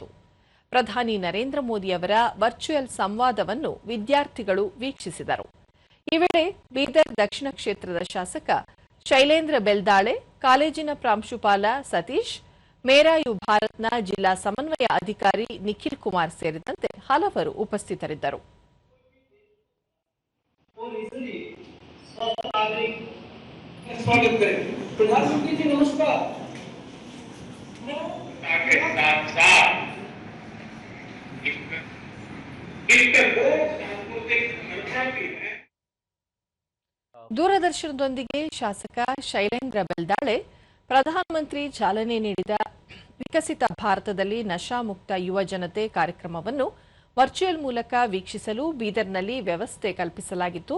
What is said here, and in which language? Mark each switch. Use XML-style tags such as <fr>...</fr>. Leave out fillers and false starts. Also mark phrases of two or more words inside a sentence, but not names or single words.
<kn>ಪ್ರಧಾನಿ ನರೇಂದ್ರ ಮೋದಿ ಅವರ ವರ್ಚುವಲ್ ಸಂವಾದವನ್ನು ವಿದ್ಯಾರ್ಥಿಗಳು ವೀಕ್ಷಿಸಿದರು. ಈ ವೇಳೆ ಬೀದರ್ ದಕ್ಷಿಣ ಕ್ಷೇತ್ರದ ಶಾಸಕ ಶೈಲೇಂದ್ರ ಬೆಲ್ದಾಳೆ, ಕಾಲೇಜಿನ ಪ್ರಾಂಶುಪಾಲ ಸತೀಶ್, ಮೇರಾ ಯು ಭಾರತ್ನ ಜಿಲ್ಲಾ ಸಮನ್ವಯ ಅಧಿಕಾರಿ ನಿಖಿಲ್ ಕುಮಾರ್ ಸೇರಿದಂತೆ ಹಲವರು ಉಪಸ್ಥಿತರಿದ್ದರು.</kn> <hi>स्वागत करें। प्रधानमंत्री जी नमस्कार।</hi> <kn>ದೂರದರ್ಶನದೊಂದಿಗೆ ಶಾಸಕ ಶೈಲೇಂದ್ರ ಬೆಲ್ದಾಳೆ ಪ್ರಧಾನಮಂತ್ರಿ ಚಾಲನೆ ನೀಡಿದ ವಿಕಸಿತ ಭಾರತದಲ್ಲಿ ನಶಾಮುಕ್ತ ಯುವ ಜನತೆ ಕಾರ್ಯಕ್ರಮವನ್ನು ವರ್ಚುವಲ್ ಮೂಲಕ ವೀಕ್ಷಿಸಲು ಬೀದರ್ನಲ್ಲಿ ವ್ಯವಸ್ಥೆ ಕಲ್ಪಿಸಲಾಗಿತ್ತು.</kn>